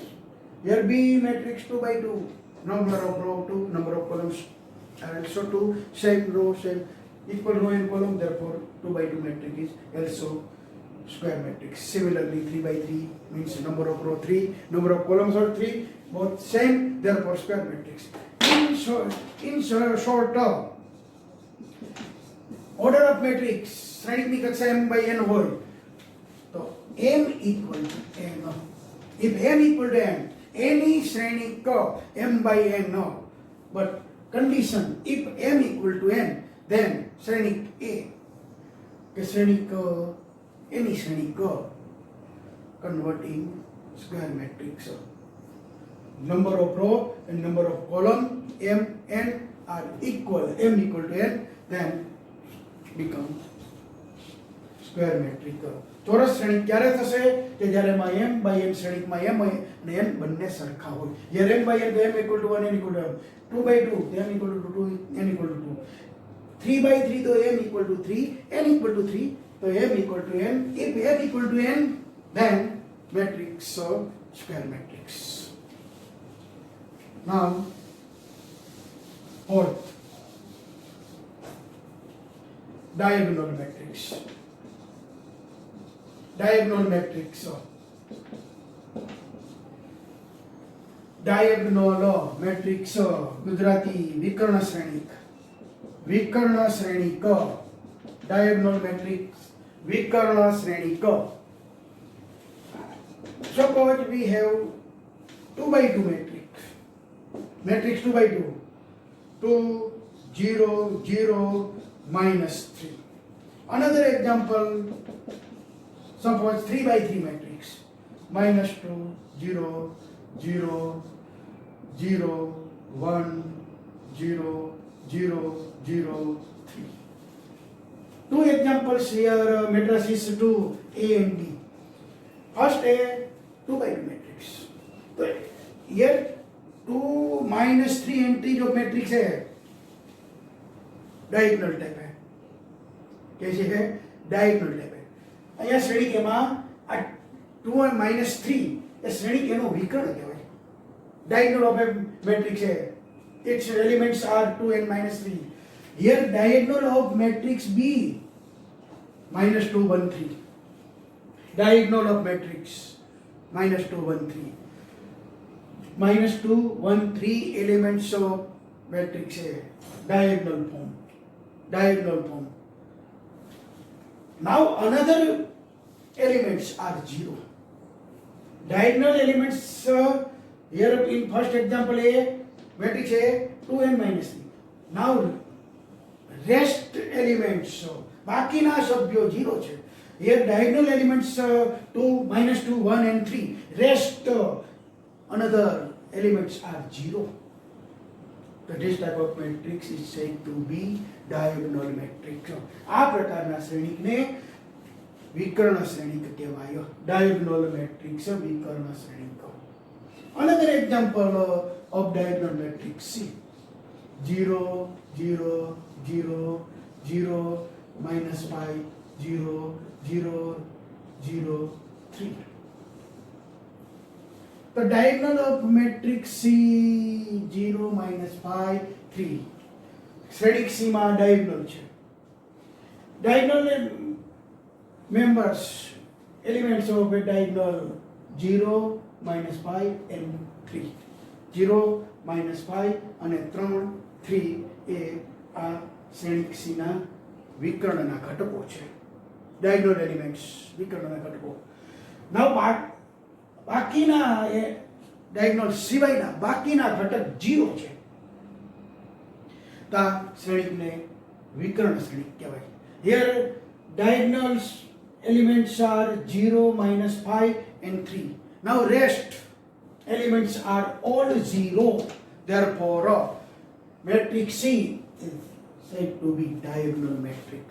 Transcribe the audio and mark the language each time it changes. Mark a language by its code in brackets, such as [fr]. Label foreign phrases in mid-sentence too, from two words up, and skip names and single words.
[en] Here B matrix 2 by 2, number of row 2, number of columns are also 2, same row, same equal row and column, therefore 2 by 2 matrix is also square matrix. Similarly 3 by 3 means number of row 3, number of columns are 3, both same, therefore square matrix. In short term, order of matrix [gu] શ્રેણિકની કક્ષા [en] m by n [gu] હોય તો [en] m equal to n. If m equal to n, any શ્રેણિક m by n, but condition if m equal to n, then [gu] શ્રેણિક a કે શ્રેણિક [en] any શ્રેણિક converting square matrix. Number of row and number of column m n are equal, m equal to n, then become square matrix. [gu] ચોરસ શ્રેણિક ક્યારે થશે કે જ્યારે માં m by n શ્રેણિકમાં m હોય અને n બંને સરખા હોય. [en] here m by n તો m equal to 1, n equal to m, 2 by 2 તો m equal to 2, n equal to 2, 3 by 3 તો m equal to 3, n equal to 3, so m equal to n. If m equal to n, then matrix square matrix. Now fourth, diagonal matrix. Diagonal matrix. Diagonal matrix [gu] ગુજરાતી વિકર્ણ શ્રેણિક. વિકર્ણ શ્રેણિક [en] diagonal matrix [gu] વિકર્ણ શ્રેણિક. [en] Suppose we have 2 by 2 matrix. Matrix 2 by 2. 2, 0, 0, -3. Another example, suppose 3 by 3 matrix. -2, 0, 0, 0, 1, 0, 0, 0, 3. Two examples here, matrices 2, A and B. First A, 2 by 2 matrix. So here 2 -3 entry [hi] जो matrix है [en] diagonal type है. [hi] कैसे है? [en] diagonal type है. [gu] અહીંયા શ્રેણી કેમાં આ 2 and -3 એ શ્રેણી કેનો વિકર્ણ કહેવાય. [en] diagonal of a matrix है. Its elements are 2 and -3. Here diagonal of matrix B, -2, 1, 3. Diagonal of matrix -2, 1, 3. -2, 1, 3 elements of matrix A. Diagonal form. Diagonal form. Now another elements are 0. Diagonal elements here in first example A, matrix A, 2 and -3. Now rest elements [gu] બાકીના સભ્યો 0 છે. [en] Here diagonal elements 2, -2, 1 and 3. Rest another elements are 0. So this type of matrix is said to be diagonal matrix. [gu] આ પ્રકારના શ્રેણિકને વિકર્ણ શ્રેણિક કહેવાય. [en] diagonal matrix [gu] વિકર્ણ શ્રેણિક. [en] Another example of diagonal matrix C. 0, 0, 0, 0, -5, 0, 0, 0, 3. The diagonal of matrix C 0 minus 5 3 [gu] શ્રેણિક સીમા ડાયગોનલ છે. ડાયગોનલ [en] members elements of a diagonal 0 minus 5 and 3 [gu] 0 minus 5 અને 3 3 એ આ શ્રેણિક સીના વિકર્ણના ઘટકો છે. [en] diagonal elements [gu] વિકર્ણના ઘટકો. now બાકીના એ diagonal સિવાયના બાકીના ઘટક 0 છે તો આ શ્રેણિકને વિકર્ણ શ્રેણિક કહેવાય. [en] here diagonals elements are 0 minus 5 and 3. now rest elements are all 0, therefore matrix C is said to be diagonal matrix.